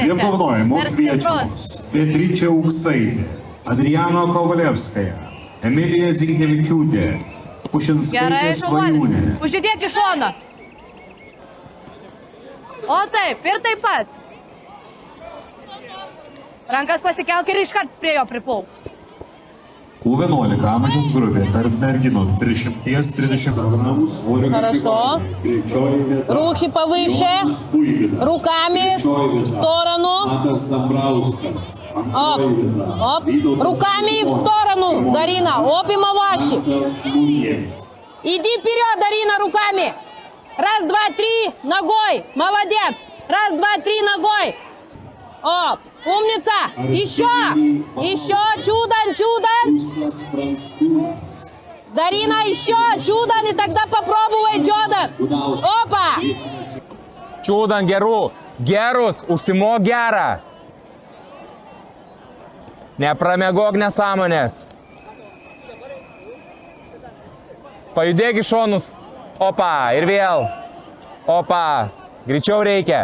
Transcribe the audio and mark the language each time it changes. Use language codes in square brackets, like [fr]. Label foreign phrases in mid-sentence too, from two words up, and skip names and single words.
[lt] Apdovanojimo kviečiamos Beatričė Uksaitė, Adriana Kovalevskaja, Emilija Zignevičiūtė, Pušinskaitė Svajūnė. Uždėk į šoną. O taip, ir taip pat. Rankas pasikelk ir iškart prie jo priplauk. U11 amžiaus grupė tarp merginų 330 кг своrio. [ru] Хорошо. Руки повыше. Руками в сторону. Оп. Оп. Руками в сторону, Дарина. Оп и маваши. Иди вперед, Дарина, руками. Раз, два, три, ногой. Молодец. Раз, два, три, ногой. Оп, умница! Еще! Еще! Чудан, чудан! Дарина, еще! Чудан, и тогда попробуй, Джодан! Опа! [lt] Čudan gerų. Gerus, užsimok gerą. Nepramegok nesąmonės. Pajudėk į šonus. Opa, ir vėl. Opa, greičiau reikia.